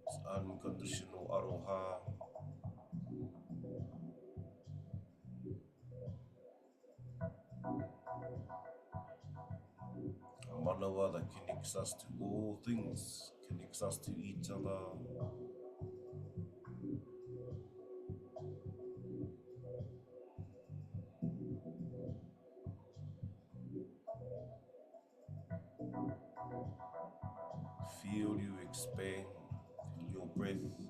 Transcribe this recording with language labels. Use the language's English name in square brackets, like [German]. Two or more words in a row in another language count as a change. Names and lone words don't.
[English] unconditional aroha, a manawa that connects us to all things, connects us to each other. Feel you expand, feel your breath.